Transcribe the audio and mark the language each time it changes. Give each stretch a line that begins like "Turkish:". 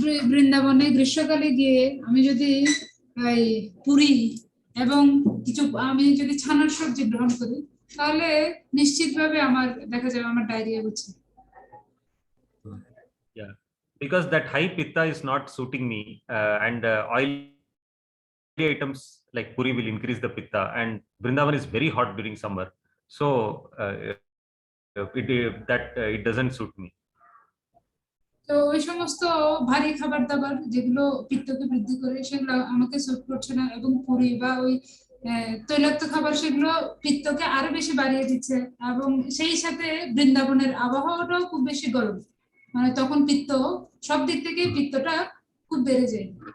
Bangla: বৃন্দাবনে গ্রীষ্মকালে গিয়ে আমি যদি পুরি এবং কিছু আমি যদি ছানার সবজি গ্রহণ করি তাহলে নিশ্চিতভাবে আমার দেখা যাবে আমার ডায়রিয়া হচ্ছে
English: Yeah, because that high pitta is not suiting me and oily items like puri will increase the pitta and Vrindavan is very hot during summer, so it doesn't suit me.
Bangla: তো ওই সমস্ত ভারী খাবার দাবার যেগুলো পিত্তকে বৃদ্ধি করে সেগুলো আমাকে স্যুট করছে না এবং পুরি বা ওই তৈলাক্ত খাবার সেগুলো পিত্তকে আরো বেশি বাড়িয়ে দিচ্ছে এবং সেই সাথে বৃন্দাবনের আবহাওয়াটাও খুব বেশি গরম মানে তখন পিত্ত সব দিক থেকে পিত্তটা খুব বেড়ে যায়